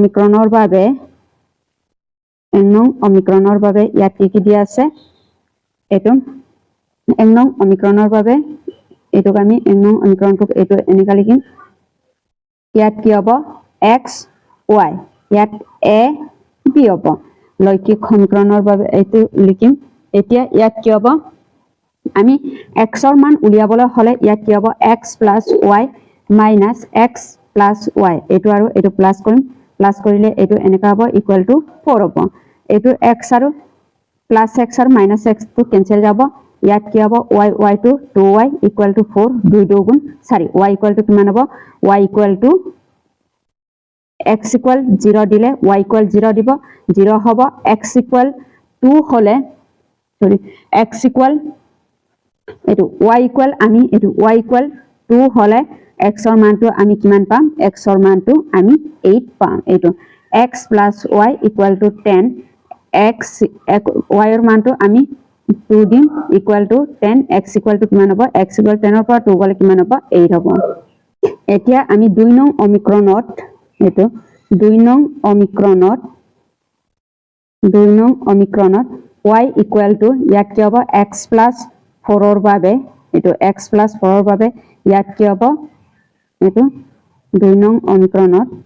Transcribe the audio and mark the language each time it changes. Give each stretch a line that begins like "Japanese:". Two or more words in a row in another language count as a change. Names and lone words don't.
Assamese: সমীকৰণৰ বাবে ইয়াত কি দিয়া আছে এটো এক নং সমীকৰণৰ বাবে এটোক আমি এক নং সমীকৰণটোক এটো এনেকা লিখিম ইয়াত কি হ'ব x y ইয়াত a b হ'ব লৈখিক সমীকৰণৰ বাবে এটো লিখিম এতিয়া ইয়াত কি হ'ব আমি x ৰ মান উলিয়াবলৈ হলে ইয়াত কি হ'ব x + y - x + y এটো আৰু এটো প্লাস কৰিম প্লাস কৰিলে এটো এনেকা হ'ব = 4 হ'ব এটো x আৰু +x আৰু -x টো কেনসেল যাব ইয়াত কি হ'ব y টো 2y = 4 2 2 গুণ 4 y = কিমান হ'ব y = x = 0 দিলে y = 0 দিব 0 হ'ব x = 2 হলে সরি x = এটো y = আমি এটো y = 2 হলে x ৰ মানটো আমি কিমান পাম x ৰ মানটো আমি 8 পাম এটো x + y = 10 y ৰ মানটো আমি 2 দিম = 10 x = কিমান হ'ব x = 10 ৰ পৰা 2 গলে কিমান হ'ব 8 হ'ব এতিয়া আমি 2 নং সমীকৰণত এটো 2 নং সমীকৰণত y = ইয়াত কি হ'ব x + 4 ৰ বাবে এটো x + 4 ৰ বাবে ইয়াত কি হ'ব এটো 2 নং সমীকৰণত